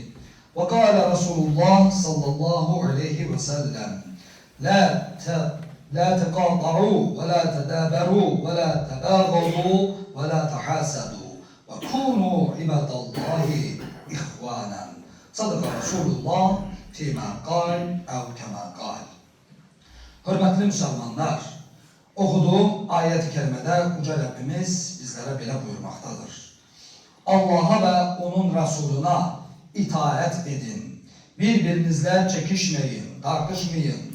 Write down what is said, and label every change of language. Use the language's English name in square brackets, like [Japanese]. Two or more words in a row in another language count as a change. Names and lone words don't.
[Arabic] وقال رسول الله صلى الله عليه وسلم: لا تقاطعوا ولا تدابروا ولا تباغضوا ولا تحاسدوا وكونوا عباد الله إخوانا. صدق رسول الله فيما قال أو كما قال. [Azerbaijani] Hörmətli müsəlmanlar, [Turkish] okuduğum ayet-i kerimede Uca Rabbimiz bizlere belə buyurmaktadır: Allah'a ve onun Resuluna itaat edin. Birbirinizle çekişmeyin, tartışmayın.